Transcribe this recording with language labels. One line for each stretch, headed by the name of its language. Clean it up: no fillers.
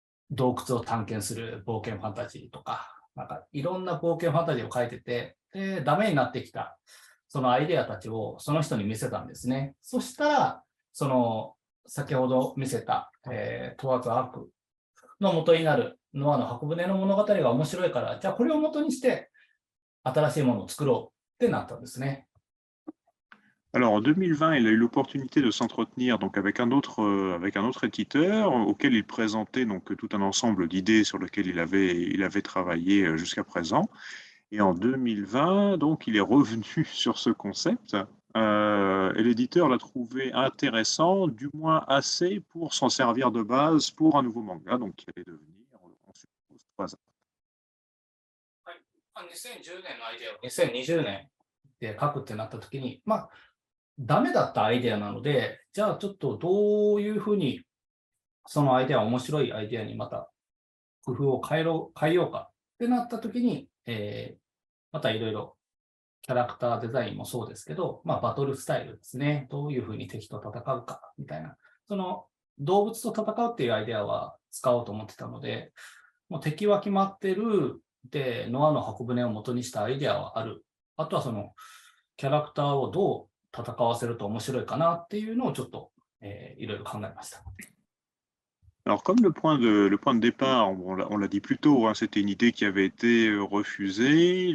Japanese: 洞窟を探検する冒険ファンタジーとか、なんかいろんな冒険ファンタジーを書いてて、で、ダメになってきた、そのアイデアたちをその人に見せたんですね。そしたら、先ほど見せた、トワーズアークの元になるノアの箱舟の物語が面白いから、じゃあこれを元にして新しいものを作ろうってなったんですね。
French: Alors, en 2020, il a eu l'opportunité de s'entretenir donc avec un autre éditeur auquel il présentait donc tout un ensemble d'idées sur lesquelles il avait travaillé jusqu'à présent. Et en 2020, donc, il est revenu sur ce concept et l'éditeur l'a trouvé intéressant, du moins assez pour s'en servir de base pour un nouveau manga, donc qui allait devenir, on suppose, 3 ans.
Japanese: はい、2010年のアイデアを2020年で書くってなったときに、ダメだったアイデアなので、じゃあちょっとどういうふうにそのアイデアを面白いアイデアにまた工夫を変えようかってなったときに、またいろいろキャラクターデザインもそうですけど、バトルスタイルですね。どういうふうに敵と戦うかみたいな。その動物と戦うっていうアイデアは使おうと思ってたので、もう敵は決まってる。で、ノアの箱舟を元にしたアイデアはある。あとはそのキャラクターをどう戦わせると面白いかなっていうのをちょっと、いろいろ考えました。
French: Alors, comme le point de départ, on l'a dit plus tôt, hein, c'était une idée qui avait été refusée.